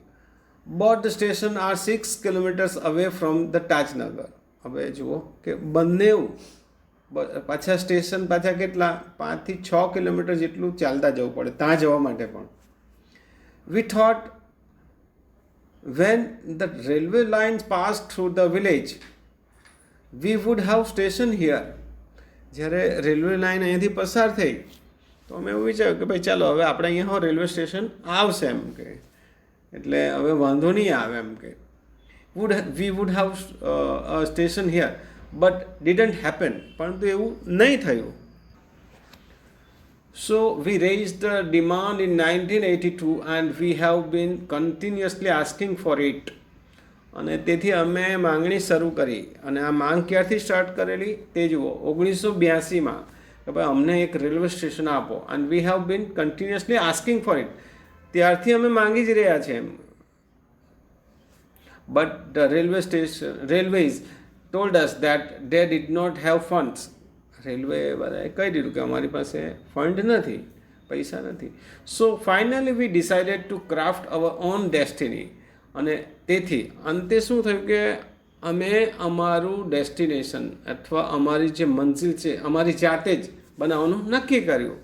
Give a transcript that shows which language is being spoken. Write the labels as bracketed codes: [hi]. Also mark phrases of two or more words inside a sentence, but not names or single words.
[en] Both the station are 6 kilometers away from the Tajnagar. [gu] હવે જુઓ કે બંને પાછા સ્ટેશન પાછા કેટલા 5 થી 6 કિલોમીટર જેટલું ચાલતા જવું પડે ત્યાં જવા માટે પણ. [en] We thought when the railway lines passed through the village we would have station here. [gu] જ્યારે રેલવે લાઇન અહીંયાથી પસાર થઈ તો અમે એવું વિચાર્યું કે ભાઈ ચાલો હવે આપણે અહીંયા રેલવે સ્ટેશન આવશે એમ કે, એટલે હવે વાંધો નહીં આવે એમ કે [en] we would have a station here but didn't happen, [gu] પરંતુ એવું નહીં થયું. [en] So we raised the demand in 1982 and we have been continuously asking for it. [gu] અને તેથી અમે માંગણી શરૂ કરી, અને આ માંગ ક્યારથી સ્ટાર્ટ કરેલી તે જુઓ 1982માં કે ભાઈ અમને એક રેલવે સ્ટેશન આપો, [en] and we have been continuously asking for it. [gu] ત્યારથી અમે માંગી જ રહ્યા છે એમ. [en] But the railways told us that they did not have funds. [gu] રેલવે બધાએ કહી દીધું કે અમારી પાસે ફંડ નથી, પૈસા નથી. [en] So finally we decided to craft our own destiny. [gu] અને તેથી અંતે શું થયું કે અમે અમારું ડેસ્ટિનેશન અથવા અમારી જે મંજિલ છે અમારી જાતે જ બનાવવાનું નક્કી કર્યું.